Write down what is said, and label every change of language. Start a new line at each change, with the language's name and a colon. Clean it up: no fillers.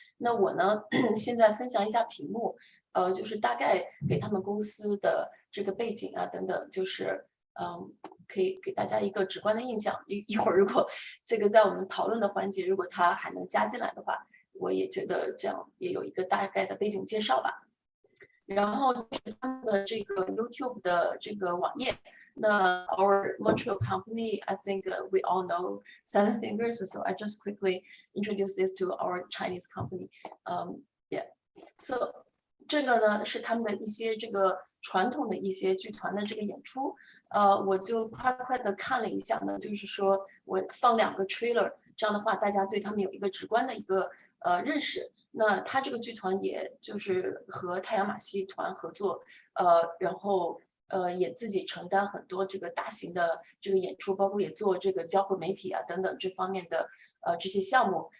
Chinese: 那我呢，现在分享一下屏幕，就是大概给他们公司的这个背景啊等等，就是可以给大家一个直观的印象。一会儿如果这个在我们讨论的环节，如果他还能加进来的话，我也觉得这样也有一个大概的背景介绍吧。然后是他们的这个 YouTube 的这个网页。
English: 那 our Montreal company, I think we all know Seven Fingers, so I just quickly introduce this to our Chinese company. Yeah, so
Chinese: 这个呢是他们的一些这个传统的一些剧团的这个演出。我就快的看了一下呢，就是说我放2个 trailer， 这样的话大家对他们有一个直观的一个认识。那他这个剧团也就是和太阳马戏团合作，然后也自己承担很多这个大型的这个演出，包括也做这个交互媒体啊等等这方面的这些项目。